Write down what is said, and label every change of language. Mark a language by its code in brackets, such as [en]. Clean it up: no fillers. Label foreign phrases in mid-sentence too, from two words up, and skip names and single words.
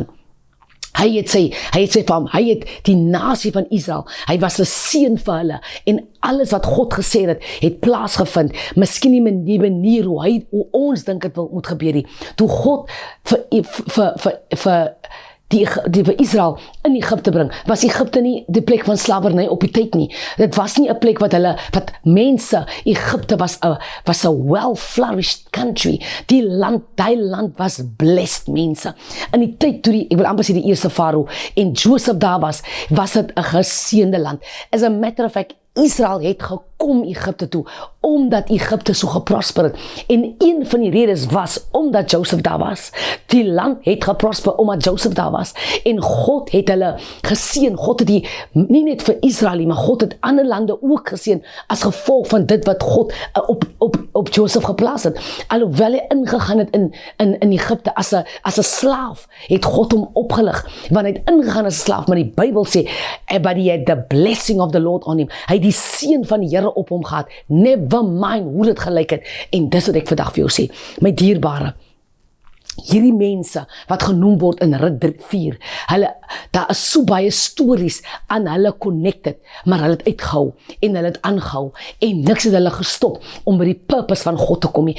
[af] Hy het sê vir hom, hy het die nasie van Israel, hy was 'n seën vir hulle, en alles wat God gesê het plaasgevind, miskien nie die manier hoe ons dink dit moet gebeur nie. Toe God vir Israel in Egipte bring, was Egipte nie die plek van slawerny op die tyd nie. Dit was nie 'n plek wat mense, Egipte was 'n [en] well-flourished country. [af] Die land was blessed, mense. In die tyd toe ek wil amper sê die eerste farao en Joseph daar was dit 'n geseënde land. [en] As a matter of fact, [af] Israel het gekom Egipte toe, omdat Egipte so geprosper het. En een van die redes was, omdat Joseph daar was. Die land het geprosper, omdat Joseph daar was. En God het hulle geseën. God het nie net vir Israel, maar God het ander lande ook geseën, as gevolg van dit wat God op Joseph geplaas het. Alhoewel hy ingegaan het in Egipte as 'n slaaf, het God hom opgelig, want hy het ingegaan as 'n slaaf, maar die Bybel sê, [en] but he had the blessing of the Lord on him. [af] Hy het die seën van die Here op hom gehad. [en] Never mind [af] hoe dit gelyk het. En dis wat ek vandag vir jou sê, my dierbare, hierdie mense wat genoem word in Rit 4, daar is so baie stories aan hulle connected, maar hulle het uitgehou en hulle het aangehou, en niks het hulle gestop om by die purpose van God te kom nie.